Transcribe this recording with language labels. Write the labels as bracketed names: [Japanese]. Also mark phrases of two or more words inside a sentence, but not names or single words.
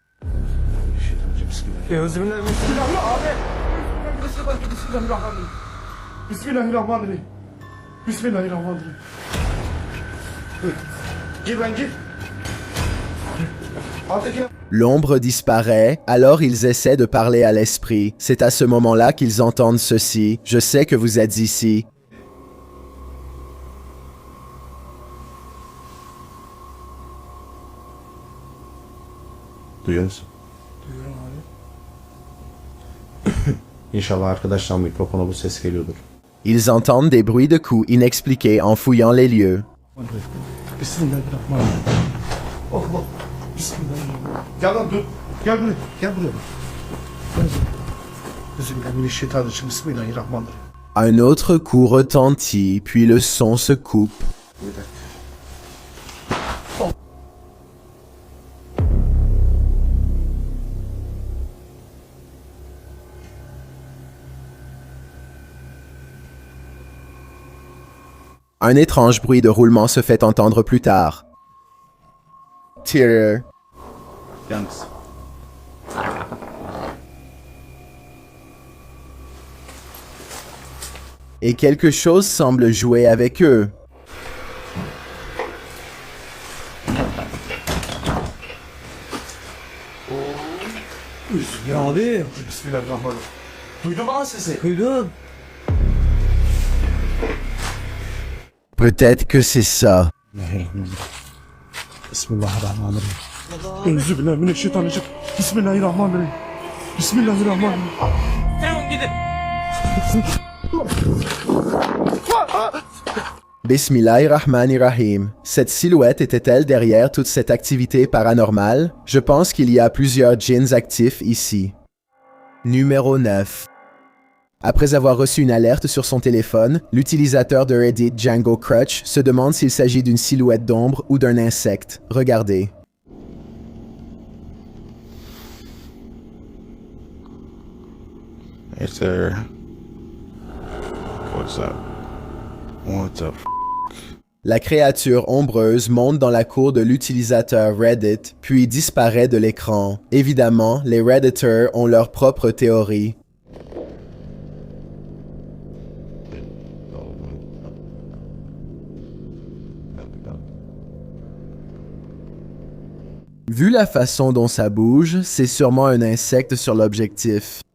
[French] L'ombre disparaît, alors ils essaient de parler à l'esprit. C'est à ce moment-là qu'ils entendent ceci. Je sais que vous êtes ici. [Turkish] Duyuyor musun? Duyuyorum abi. İnşallah arkadaşlar mikrofona bu ses geliyordur. [French] Ils entendent des bruits de coups inexpliqués en fouillant les lieux. [Arabic] بسم الله الرحمن الرحيم. Allah. بسم الله الرحمن الرحيم. [Turkish] Gel lan dur. Gel buraya. Gel buraya. [Arabic] بسم الله الرحمن الرحيم. بسم الله الرحمن الرحيم. [French] Un autre coup retentit, puis le son se coupe. Un étrange bruit de roulement se fait entendre plus tard. Terror. Yalnız. Et quelque chose semble jouer avec eux. [Turkish] Ya abi. [Arabic] بسم الله الرحمن الرحيم. [Turkish] Duydun mu lan sesi? Duydum. [French] Peut-être que c'est ça. [Arabic] بسم الله الرحمن الرحيم. أعوذ بالله من الشيطان الرجيم. بسم الله الرحمن الرحيم. بسم الله الرحمن الرحيم. بسم الله الرحمن الرحيم. [French] Cette silhouette était-elle derrière toute cette activité paranormale? Je pense qu'il y a plusieurs djinns actifs ici. Numéro 9. Après avoir reçu une alerte sur son téléphone, l'utilisateur de Reddit Django Crutch se demande s'il s'agit d'une silhouette d'ombre ou d'un insecte. Regardez. [English] Hey sir. What's up? What the f***? [French] La créature ombreuse monte dans la cour de l'utilisateur Reddit, puis disparaît de l'écran. Évidemment, les Redditors ont leur propre théorie. Vu la façon dont ça bouge, c'est sûrement un insecte sur l'objectif.